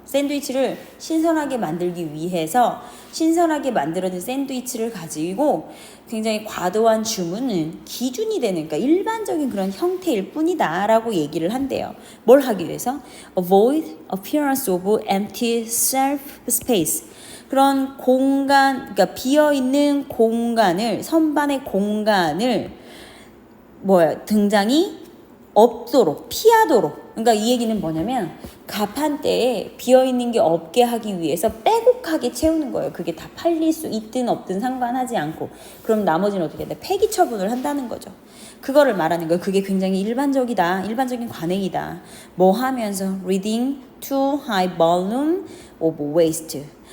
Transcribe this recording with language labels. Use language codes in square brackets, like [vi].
[ko] 샌드위치를 신선하게 만들기 위해서 신선하게 만들어진 샌드위치를 가지고 굉장히 과도한 주문은 기준이 되는, 그러니까 일반적인 그런 형태일 뿐이다 라고 얘기를 한대요. 뭘 하기 위해서? [en] Avoid appearance of empty shelf space. [ko] 그런 공간, 그러니까 비어있는 공간을, 선반의 공간을 등장이 없도록, 피하도록. 그러니까 이 얘기는 뭐냐면 가판대에 비어있는 게 없게 하기 위해서 빼곡하게 채우는 거예요. 그게 다 팔릴 수 있든 없든 상관하지 않고. 그럼 나머지는 어떻게 돼? 폐기 처분을 한다는 거죠. 그거를 말하는 거예요. 그게 굉장히 일반적인 관행이다. 뭐 하면서 [en] reading too high volume of waste.